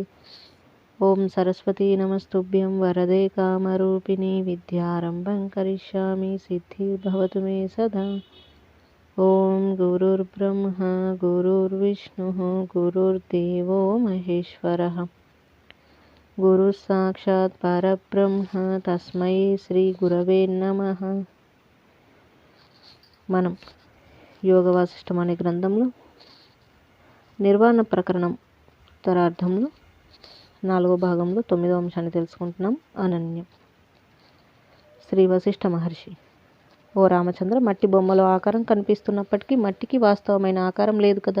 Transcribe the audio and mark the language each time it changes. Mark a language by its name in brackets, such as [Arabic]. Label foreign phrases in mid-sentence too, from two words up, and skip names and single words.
[Sanskrit] ॐ सरस्वती नमस्तुभ्यं वरदे कामरूपिणी विद्यारम्भं करिष्यामि सिद्धिर्भवतु मे सदा। ॐ गुरुर्ब्रह्मा गुरुर्विष्णुः गुरुर्देवो महेश्वरः गुरुः साक्षात् परब्रह्म तस्मै श्रीगुरवे नमः। [Telugu] మనం యోగ వాసిష్టం అనే గ్రంథంలో నిర్వాణ ప్రకరణం ఉత్తరార్ధంలో 4వ భాగంలో 9వ అంశాన్ని తెలుసుకుంటున్నాం. అనన్యం. శ్రీ వశిష్ఠ మహర్షి: ఓ రామచంద్ర, మట్టి బొమ్మలో ఆకారం కనిపిస్తున్నప్పటికీ మట్టికి వాస్తవమైన ఆకారం లేదు కదా.